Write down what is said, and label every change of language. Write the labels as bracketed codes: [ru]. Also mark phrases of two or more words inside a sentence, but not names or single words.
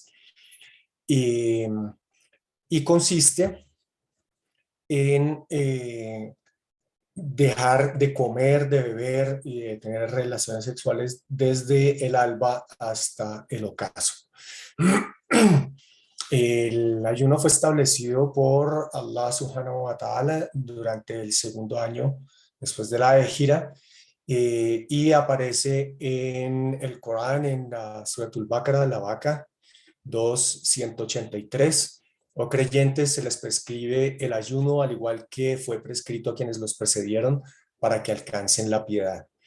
[es] Eh, y consiste en dejar de comer, de beber y de tener relaciones sexuales desde el alba hasta el ocaso. El ayuno fue establecido por Allah [ar] سبحانه وتعالى [es] durante el segundo año después de la Égira y aparece en el Corán, en la Suratul Baqarah, la Vaca 2:183. O creyentes se les prescribe el ayuno al igual que fue prescrito a quienes los precedieron para que alcancen la piedad.